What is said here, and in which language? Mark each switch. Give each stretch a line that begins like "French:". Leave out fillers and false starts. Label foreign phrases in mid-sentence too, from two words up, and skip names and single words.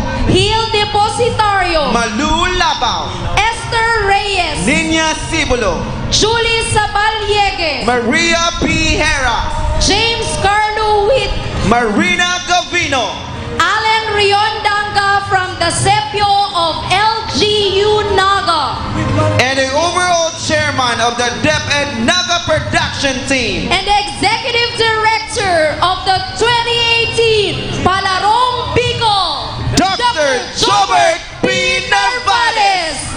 English: Hil Depositario, Malu Labao, Esther Reyes, Niña Cibulo, Julie Sabalyegue, Maria P. Hera, James Carlo Witt, Marina Gavino, Alan Riondanga from the Sepio of LGU Naga, and the overall chairman of the DepEd Naga production team. and the executive director of the 2018 Palarong Bicol, Dr. Jobert P. Narvaez.